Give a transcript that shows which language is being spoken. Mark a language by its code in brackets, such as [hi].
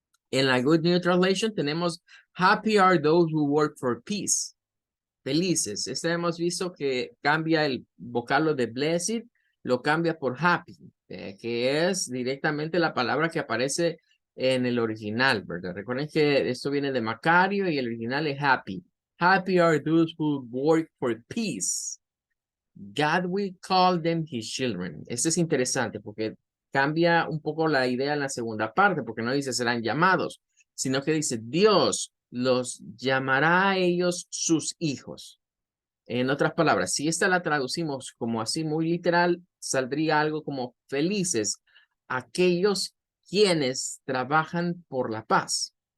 [es] En la [en] Good News Translation [es] tenemos [en] happy are those who work for peace. [es] Felices. Hemos visto que cambia el vocablo de blessed, lo cambia por happy, que es directamente la palabra que aparece en el original, ¿verdad? Recuerden que esto viene de Macario y el original es happy. [en] Happy are those who work for peace. God will call them his children. [es] Esto es interesante porque cambia un poco la idea en la segunda parte, porque no dice serán llamados, sino que dice Dios los llamará a ellos sus hijos. En otras palabras, si esta la traducimos como así muy literal, saldría algo como felices aquellos quienes trabajan por la paz.